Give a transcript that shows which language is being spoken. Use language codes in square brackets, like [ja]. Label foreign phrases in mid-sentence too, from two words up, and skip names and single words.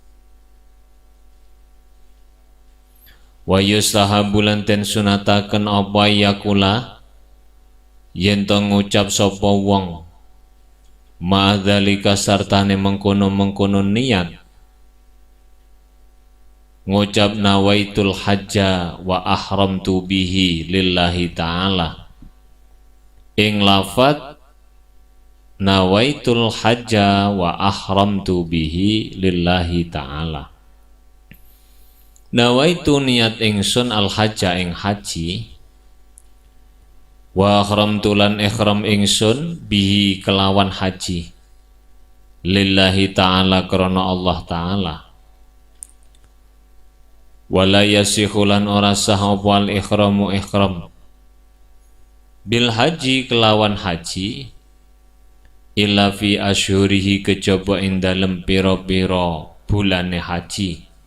[ar] ويستحب [jv] lan den sunataken apa yakula yen to ngucap sapa wong ma'dzalika sartane mengkono-mengkono niat ngucap [ar] نويت الحج وأحرمت به لله تعالى [jv] lafat [ar] نويت الحج وأحرمت به لله تعالى. [jv] Nawaitu niat ingsun [ar] الحج [jv] ing haji [ar] وأحرمت [jv] lan ihram ingsun bihi kelawan haji [ar] لله تعالى [jv] krana Allah ta'ala. [ar] ولا يصح [jv] lan ora sah apa [ar] الإحرام [jv] ihram [ar] بالحج [jv] kelawan haji [ar] إلا في أشهره [jv] kejaba ing dalem pira-pira bulane haji.